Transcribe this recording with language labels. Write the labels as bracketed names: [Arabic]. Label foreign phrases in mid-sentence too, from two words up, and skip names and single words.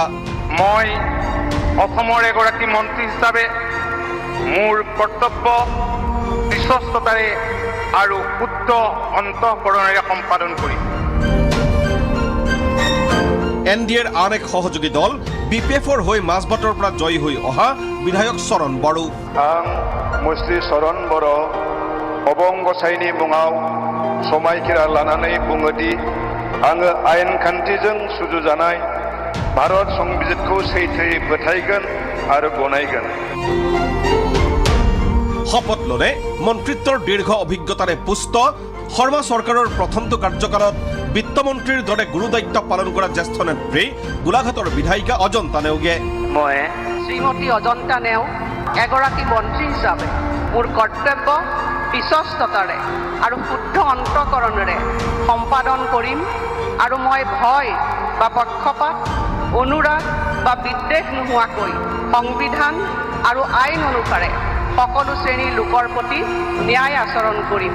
[Assamese] মই অসমৰ এগৰাকী মন্ত্ৰী হিচাপে মোৰ কৰ্তব্য বিশ্বস্ততাৰে আৰু শুদ্ধ অন্তঃকৰণেৰে সম্পাদন কৰিম। NDAৰ আন এক সহযোগী দল BPFৰ হৈ মাজবাটৰ পৰা জয়ী হৈ অহা বিধায়ক চৰণ বড়ো। মই শ্ৰী চৰণ বড়ো [Bodo] अबंग साइनि मुङाव समायखिरा लानानै बुङोदि आङो आयेन खान्थिजों सुजुजानाय भारत संबिजितखौ सैथोयै फोथायगोन आरो गनायगोन। [Assamese] শপত ল'লে মন্ত্ৰিত্বৰ দীৰ্ঘ অভিজ্ঞতাৰে পুষ্ট শৰ্মা চৰকাৰৰ প্ৰথমটো কাৰ্যকালত বিত্তমন্ত্ৰীৰ দৰে গুৰু দায়িত্ব পালন কৰা জ্যেষ্ঠ নেত্ৰী গোলাঘাটৰ বিধায়িকা অজন্তা নেওগে। মই শ্ৰীমতী অজন্তা নেওগ এগৰাকী মন্ত্ৰী হিচাপে মোৰ কৰ্তব্য বিশ্বস্ততাৰে আৰু শুদ্ধ অন্তঃকৰণেৰে সম্পাদন কৰিম আৰু মই ভয় বা পক্ষপাত, অনুৰাগ বা বিদ্বেষ নোহোৱাকৈ সংবিধান আৰু আইন অনুসাৰে সকলো শ্ৰেণীৰ লোকৰ প্ৰতি ন্যায় আচৰণ কৰিম।